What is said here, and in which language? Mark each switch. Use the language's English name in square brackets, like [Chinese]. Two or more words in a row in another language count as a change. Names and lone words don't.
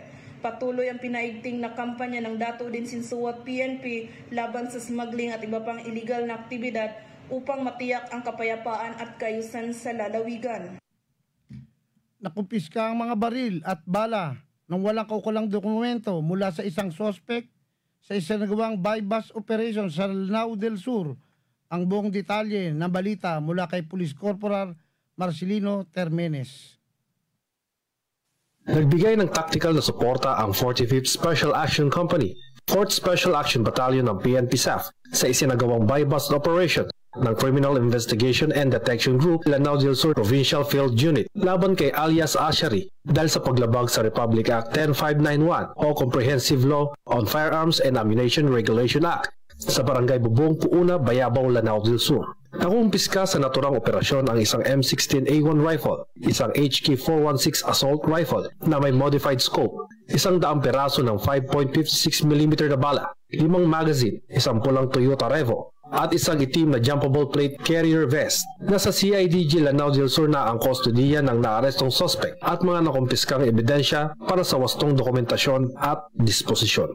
[Filipino] Patuloy ang pinaigting na kampanya ng Dato Udin Sinsuat PNP laban sa smuggling at iba pang illegal na aktibidad upang matiyak ang kapayapaan at kaayusan sa lalawigan. Nakumpiska ang mga baril at bala ng walang kaukulang dokumento mula sa isang sospek sa isinagawang [English] buy-bust operation [Filipino] sa Lanao del Sur. Ang buong detalye ng balita mula kay Police Corporal Marcelino Termenes. Nagbigay ng tactical na suporta ang 45th Special Action Company, 4th Special Action Battalion ng PNP SAF sa isinagawang [English] buy-bust operation [Filipino] ng Criminal Investigation and Detection Group Lanao del Sur Provincial Field Unit laban kay alias Ashari dahil sa paglabag sa Republic Act 10591 o Comprehensive Law on Firearms and Ammunition Regulation Act sa Barangay Bubong, Puuna, Bayabaw, Lanao del Sur. Nakumpiska sa naturang operasyon ang isang M16A1 rifle, isang HK416 [English] assault rifle [Filipino] na may [English] modified scope, [Filipino] 100 peraso ng 5.56mm na bala, 5 magazine, isang pulang Toyota Revo, at isang itim na [English] jumpable plate carrier vest. [Filipino] Nasa CIDG Lanao del Sur na ang kustodiya ng naarestong suspect at mga nakumpiskang ebidensya para sa wastong dokumentasyon at disposisyon.